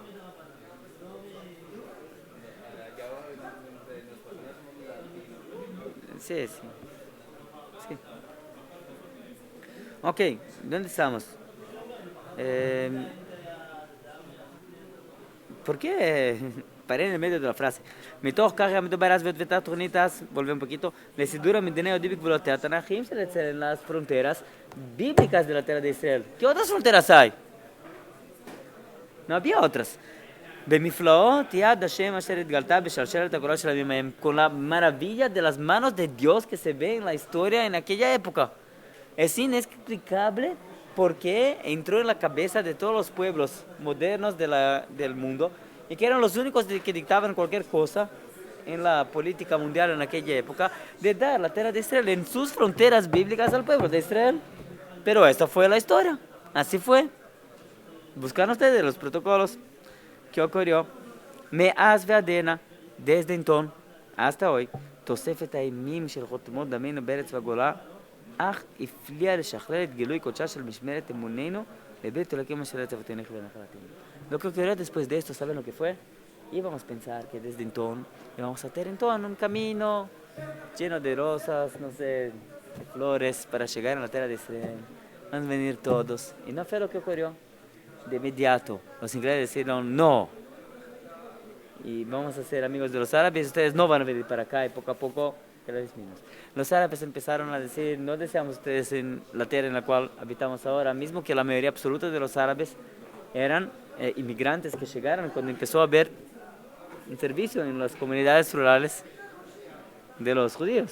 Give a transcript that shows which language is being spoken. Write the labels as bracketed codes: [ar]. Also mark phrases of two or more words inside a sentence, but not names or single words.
[es] Sí. Ok, ¿dónde estamos? ¿Por qué paré en el medio de la frase? [he] מתוך כך גם מדובר אז בתת תוכנית אז, [es] volver un poquito, [he] לסידור המדינה היהודי בגבולותיה התנ"כיים של ישראל, [es] las fronteras bíblicas de la tierra de Israel. ¿Qué otras fronteras hay? No había otras. [he] במפלאות יד השם אשר התגלתה בשלשלת הגורל של הימים ההם, [es] con la maravilla de las manos de Dios que se ve en la historia en aquella época. Es inexplicable por qué entró en la cabeza de todos los pueblos modernos del mundo y que eran los únicos que dictaban cualquier cosa en la política mundial en aquella época, de dar la tierra de Israel en sus fronteras bíblicas al pueblo de Israel. Pero esta fue la historia, así fue. Buscan ustedes los protocolos. ¿Qué ocurrió? [he] מאז ועדנה, [es] desde entonces hasta hoy, [he] תוספת הימים של חותמות דמנו בארץ והגולה, אך הפליאה לשחרר את גילוי קודשה של משמרת אמוננו לבית אלוקים אשר ארץ אבותינו ונחלתנו. [es] Lo que ocurrió después de esto, ¿saben lo que fue? Íbamos a pensar que desde entonces íbamos a tener entonces un camino lleno de rosas, no sé, de flores para llegar a la tierra de Israel. Van a venir todos. Y no fue lo que ocurrió. De inmediato, los ingleses dijeron no. Y vamos a ser amigos de los árabes, ustedes no van a venir para acá y poco a poco los árabes empezaron a decir, no deseamos ustedes en la tierra en la cual habitamos ahora, mismo que la mayoría absoluta de los árabes eran inmigrantes que llegaron cuando empezó a haber un servicio en las comunidades rurales de los judíos.